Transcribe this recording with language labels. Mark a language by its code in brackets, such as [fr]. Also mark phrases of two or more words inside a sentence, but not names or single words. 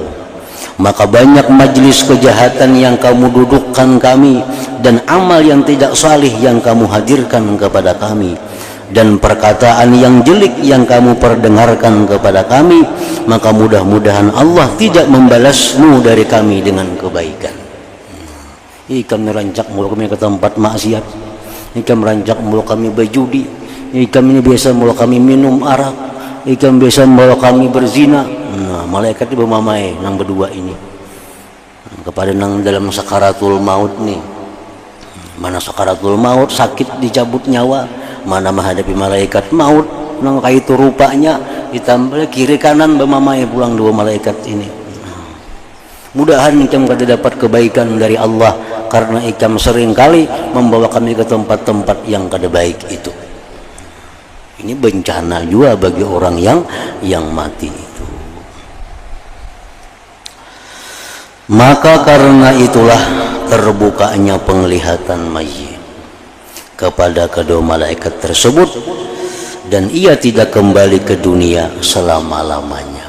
[id] Maka banyak majlis kejahatan yang kamu dudukkan kami, dan amal yang tidak salih yang kamu hadirkan kepada kami, dan perkataan yang jelek yang kamu perdengarkan kepada kami, maka mudah-mudahan Allah tidak membalasmu dari kami dengan kebaikan. [bjn] Kami rancak mulu kami ke tempat maksiat, kami rancak mulu kami berjudi, kami biasa mulu kami minum arak, kami biasa mulu kami berzina. Nah, malaikat itu bermamai nang berdua ini kepada nang dalam sakaratul maut nih. Mana sakaratul maut, sakit dicabut nyawa, mana menghadapi malaikat maut nang kaitu rupanya, ditambah kiri kanan bermamai pulang dua malaikat ini. Mudahan ikam kada dapat kebaikan dari Allah, karena ikam sering kali membawa kami ke tempat-tempat yang kada baik itu. [id] Ini bencana juga bagi orang yang mati itu. Maka karena itulah terbukanya penglihatan mayit kepada kedua malaikat tersebut, dan ia tidak kembali ke dunia selama-lamanya.